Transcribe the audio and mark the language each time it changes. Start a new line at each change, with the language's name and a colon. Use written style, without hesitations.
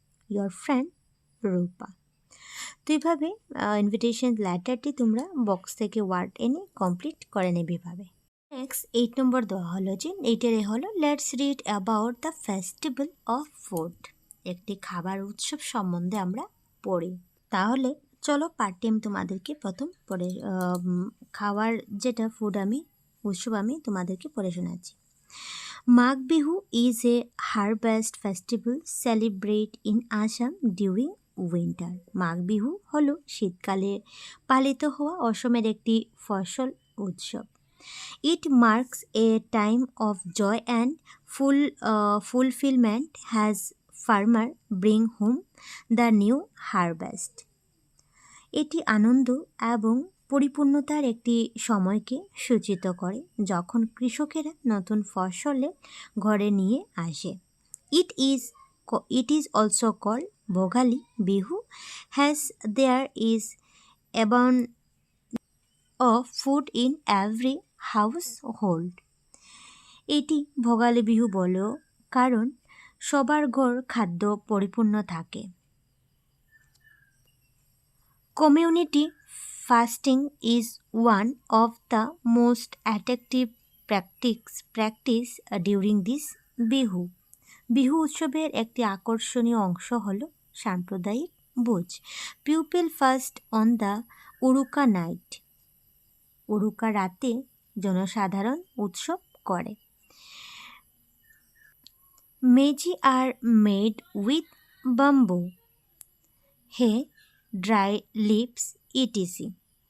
English: Your friend Rupa.
Bangla: তো এইভাবে invitation লেটারটি তোমরা বক্স থেকে ওয়ার্ড এনে কমপ্লিট করে নেবে এভাবে। নেক্সট 8 নম্বর দেওয়া হলো যে এইটারে হলো
English: Let's read about the festival of food.
Bangla: একটি খাবার উৎসব সম্বন্ধে আমরা পড়ি। তাহলে চলো পার্ট টাইম তোমাদেরকে প্রথম পড়ে খাওয়ার যেটা উৎসব আমি তোমাদেরকে পড়ে শোনাচ্ছি।
English: Magh Bihu is a harvest festival celebrate in Assam during winter.
Bangla: Magh Bihu হলো শীতকালে পালিত হওয়া অসমের একটি ফসল উৎসব।
English: It marks a time of joy and fulfillment as farmer bring home the new harvest.
Bangla: এটি আনন্দ এবং পরিপূর্ণতার একটি সময়কে সূচিত করে যখন কৃষকেরা নতুন ফসলে ঘরে নিয়ে আসে।
English: It is also called Bhogali Bihu as there is abundance of food in every household.
Bangla: এটি ভোগালী বিহু বলেও কারণ সবার ঘর খাদ্য পরিপূর্ণ থাকে।
English: Community fasting is one of the most attractive practice during this Bihu.
Bangla: Bihu উৎসবের একটি আকর্ষণীয় অংশ হল সাম্প্রদায়িক ভোজ।
English: People fast on the Uruka night.
Bangla: উরুকা রাতে জনসাধারণ উৎসব করে।
English: Meji are made with bamboo, hay, dry leaves etc.